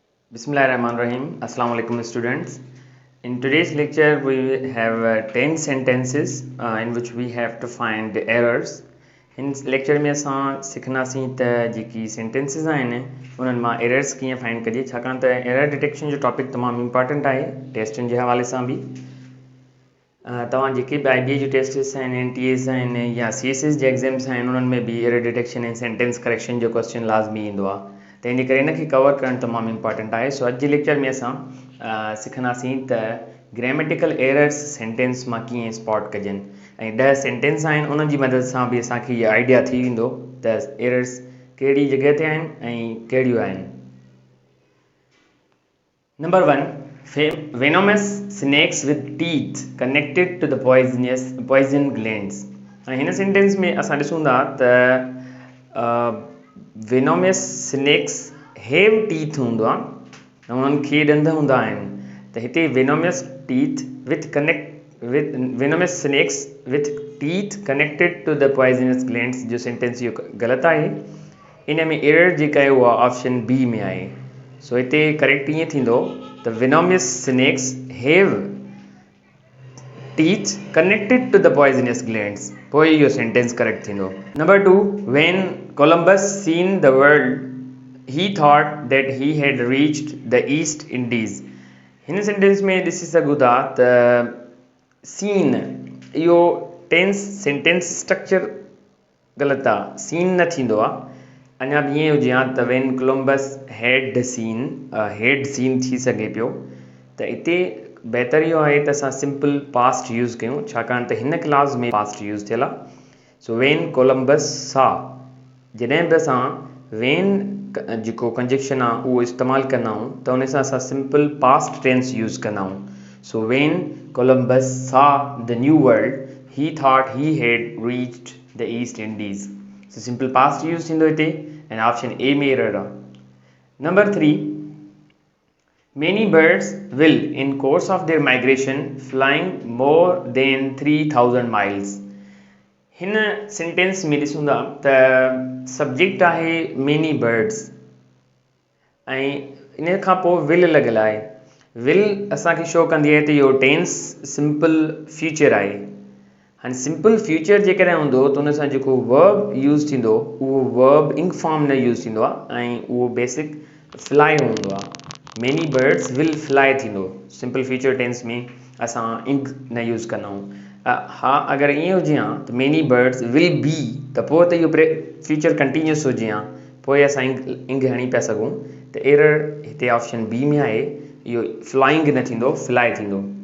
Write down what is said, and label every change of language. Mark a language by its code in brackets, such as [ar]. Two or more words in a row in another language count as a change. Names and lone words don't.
[en] Bismillahirrahmanirrahim. Assalamu alaikum students. In today's lecture we have 10 sentences in which we have to find the errors. In lecture [sd] में असां सिखनासीं त जेकी sentences आहिनि उन्हनि मां errors कीअं find कजे छाकाणि त [en] error detection [sd] जो टॉपिक तमामु important आहे टेस्टनि जे हवाले सां बि तव्हां जेके बि IBA जो टेस्टिस आहिनि NTAs आहिनि या CSS जे एग्ज़ाम्स आहिनि उन्हनि में बि [en] error detection [sd] ऐं [en] sentence correction [sd] जो क्वेश्चन लाज़मी ईंदो आहे त इन करे इनखे कवर करणु तमामु इम्पॉर्टेंट आहे सो अॼु जे लेक्चर में असां सिखंदासीं त [en] grammatical errors sentence [sd] मां कीअं स्पॉट कजनि ऐं 10 सेंटेंस आहिनि उन्हनि जी मदद सां बि असांखे इहो आइडिया थी वेंदो त एरर्स कहिड़ी जॻह ते आहिनि ऐं कहिड़ियूं आहिनि नंबर 1 [en] venomous snakes with teeth connected to the poison glands [sd] ऐं हिन सेंटेंस में असां ॾिसूं था त [en] venomous snakes have teeth [sd] हूंदो आहे उन्हनि खे ॾंद हूंदा आहिनि त हिते venomous [en] snakes with teeth connected to the poisonous glands [sd] जो सेंटेंस इहो ग़लति आहे इन में एरर जेका आहे उहा [en] option B [sd] में आहे सो हिते करेक्ट ईअं थींदो त [en] venomous snakes have teeth connected to the poisonous glands [sd] पोइ इहो [en] sentence correct [sd] थींदो नंबर 2 [en] when Columbus seen the world he thought that he had reached the East Indies [sd] हिन सेंटेंस में ॾिसी सघूं था त सीन इहो [en] tense sentence structure [sd] ग़लति आहे सीन न थींदो आहे अञा बि ईअं हुजे हा त [en] when Columbus had seen [sd] थी सघे पियो त हिते बहितर इहो आहे त असां [en] simple past use [sd] कयूं छाकाणि त हिन क्लास में [en] past use [sd] थियल आहे सो [en] when Columbus saw [sd] जॾहिं बि असां when जेको कंजक्शन आहे उहो इस्तेमालु कंदा आहियूं त उन सां असां [en] simple past tense use [sd] कंदा आहियूं सो [en] when Columbus saw the new world he thought he had reached the East Indies so simple past [sd] यूज़ थींदो हिते ऐं [en] option A [sd] में एरर आहे नंबर 3 [en] Many birds will, in course of their migration, flying more than 3,000 miles. [sd] हिन सेंटेंस में ॾिसूं था त सब्जेक्ट आहे [en] many birds [sd] ऐं इन खां पोइ will लॻल आहे will असांखे शो कंदी आहे त इहो [en] tense simple [sd] फ्यूचर आहे हाणे [en] simple future [sd] जेकॾहिं हूंदो त उन सां जेको [en] verb use [sd] थींदो उहो [en] verb ing form [sd] न यूज़ थींदो आहे ऐं उहो [en] basic fly [sd] हूंदो आहे [en] many birds will fly [sd] थींदो [en] simple future tense [sd] में असां इंक न यूज़ कंदा आहियूं हा अगरि ईअं हुजे हा त [en] many birds will be [sd] त पोइ त इहो [en] future continuous [sd] हुजे हा पोइ असां इंक हणी पिया सघूं त एरर हिते [en] option B [sd] में आहे इहो फ्लाइंग न थींदो फ्लाई थींदो